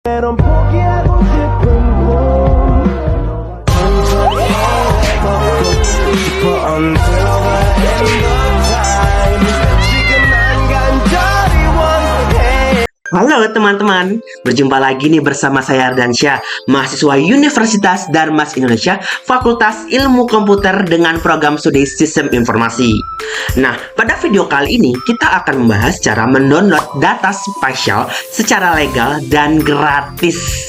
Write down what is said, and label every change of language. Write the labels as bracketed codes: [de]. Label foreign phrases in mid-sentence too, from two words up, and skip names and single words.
[ko] 넌 포기하고 싶은 꿈 천천히 걷고 싶어 [en] until the end of time [ko] 지금 난 간절히 원해. [id] Halo teman-teman, berjumpa lagi nih bersama saya Ardansyah, mahasiswa Universitas Darmas Indonesia, Fakultas Ilmu Komputer dengan program studi Sistem Informasi. Nah, pada video kali ini kita akan membahas cara mendownload data spasial secara legal dan gratis.